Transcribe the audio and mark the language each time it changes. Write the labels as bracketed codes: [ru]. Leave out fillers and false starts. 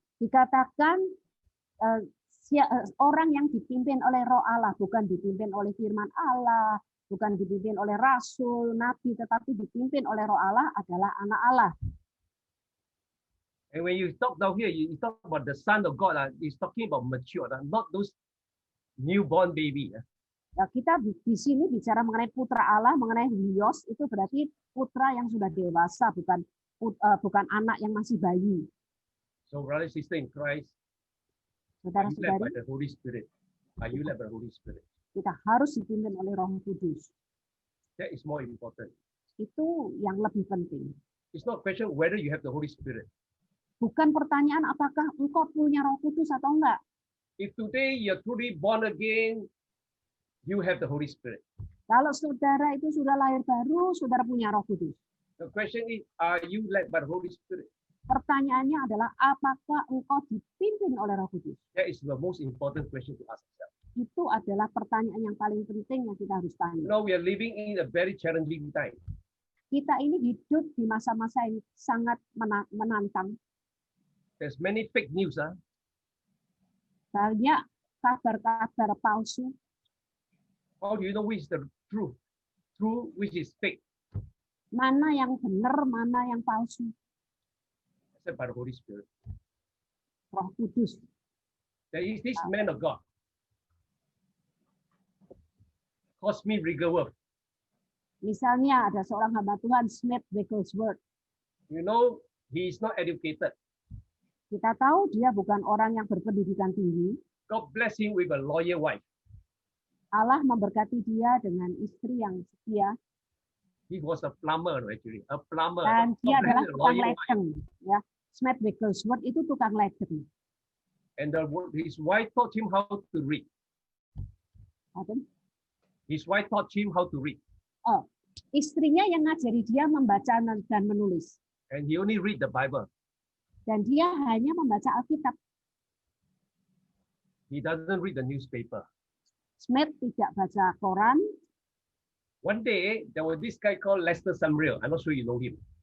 [id] Dikatakan orang yang dipimpin oleh Roh Allah, bukan dipimpin oleh firman Allah, bukan dipimpin oleh rasul, nabi, tetapi dipimpin oleh Roh Allah adalah anak Allah. [en] And when you talk down here, you talk about the son of God, it's talking about mature, not those newborn baby. [id] Ya, kita di sini bicara mengenai putra Allah, mengenai Huios, itu berarti putra yang sudah dewasa, bukan anak yang masih bayi. [en] So, brother, sister in Christ, are you led [id] Saudara-saudari, [en] by the Holy Spirit? Are you led by the Holy Spirit? [id] kita harus dipimpin oleh Roh Kudus. [en] That is more important. [id] Itu yang lebih penting. [en] It's not a question whether you have the Holy Spirit. [id] Bukan pertanyaan apakah engkau punya Roh Kudus atau enggak. [en] If today you're truly born again, you have the Holy Spirit. [id] Kalau saudara itu sudah lahir baru, saudara punya Roh Kudus. [en] The question is, are you led by the Holy Spirit? [id] Pertanyaannya adalah apakah engkau dipimpin oleh Roh Kudus? [en] That is the most important question to ask ourselves. [id] Itu adalah pertanyaan yang paling penting yang kita harus [en] You know, we are living in a very challenging time. [id] Kita ini hidup di masa-masa yang sangat menantang. [en] There's many fake news. [id] Banyak kabar-kabar palsu. [en] How do you know which is the truth? True, which is fake? [id] Mana yang benar, mana yang palsu. [en] Except by the Holy Spirit. [id] Roh Kudus. [en] There is this man of God. Cosme Wigglesworth. [id] Misalnya ada seorang hamba Tuhan, Smith Wigglesworth. [en] You know, he is not educated. [id] Kita tahu dia bukan orang yang berpendidikan tinggi. [en] God bless him with a lawyer wife. [id] Allah memberkati dia dengan istri yang setia. [en] He was a plumber, actually. A plumber. [id] Dan dia [en] God bless [id] adalah [en] him, a [id] tukang [en] lawyer wife. [id] ledeng. Ya. Smith Wigglesworth itu tukang ledeng. [en] And his wife taught him how to read. [id] Apa? [en] His wife taught him how to read. [id] Oh, istrinya yang ngajari dia membaca dan menulis. [en] And he only read the Bible. [id] Dan dia hanya membaca Alkitab. [en] He doesn't read the newspaper. [id] Smith tidak baca koran. [en] One day, there was this guy called Lester Sumrall. I'm not sure you know him.